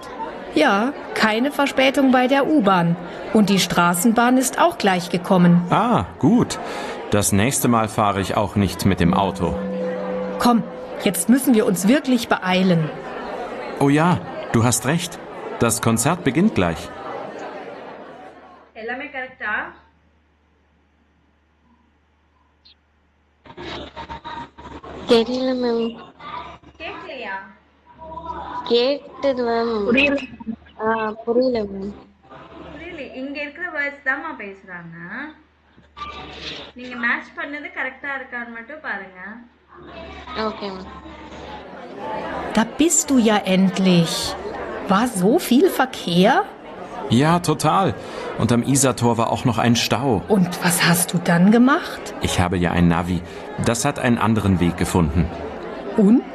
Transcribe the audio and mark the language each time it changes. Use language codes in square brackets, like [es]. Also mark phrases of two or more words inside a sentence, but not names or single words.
[de] Ja, keine Verspätung bei der U-Bahn. Und die Straßenbahn ist auch gleich gekommen. Ah, gut. Das nächste Mal fahre ich auch nicht mit dem Auto. Komm, jetzt müssen wir uns wirklich beeilen. Oh ja, du hast recht. Das Konzert beginnt gleich. [ta] எல்லாமே கரெக்டா? தெரியல மேம். கேட்கலையா? கேட்டது மேம். புரியல மேம். புரியல. இங்க இருக்கிற வேர்ட்ஸ் தான்மா பேசுறாங்க. நீங்க மேட்ச் பண்ணது கரெக்டா இருக்கான்னு மட்டும் பாருங்க. ஓகே மேம். [de] Da bist du ja endlich. War so viel Verkehr? Ja, total. Und am Isartor war auch noch ein Stau. Und was hast du dann gemacht? Ich habe ja ein Navi. Das hat einen anderen Weg gefunden. Und?